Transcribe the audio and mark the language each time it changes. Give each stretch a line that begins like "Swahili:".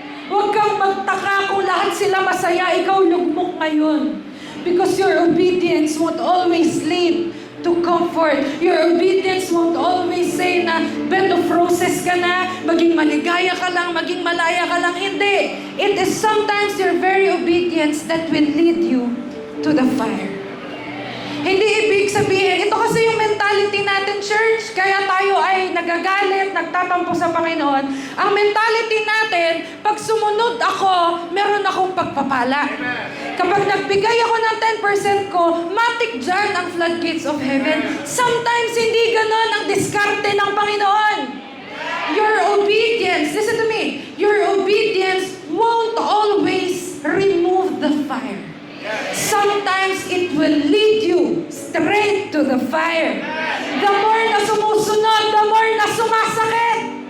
Filipino: Huwag kang magtaka kung lahat sila masaya, ikaw lugmok ngayon.
English: Because your obedience won't always lead to comfort. Your obedience won't always say
Filipino: na
English: bed of roses
Filipino: ka na, maging maligaya ka lang, maging malaya ka lang. Hindi.
English: It is sometimes your very obedience that will lead you to the fire.
Filipino: Hindi ibig sabihin, ito kasi yung mentality natin, church, kaya tayo ay nagagalit, nagtatampo sa Panginoon. Ang mentality natin, pag sumunod ako, meron akong pagpapala. Kapag nagbigay ako ng 10% ko, matik dyan ang
English: floodgates of heaven. Sometimes,
Filipino: hindi ganon ang diskarte ng Panginoon.
English: Your obedience, listen to me, your obedience won't always remove the fire. Sometimes it will lead you straight to the fire. The more
Filipino: na sumusunod,
English: the more
Filipino: na sumasakit.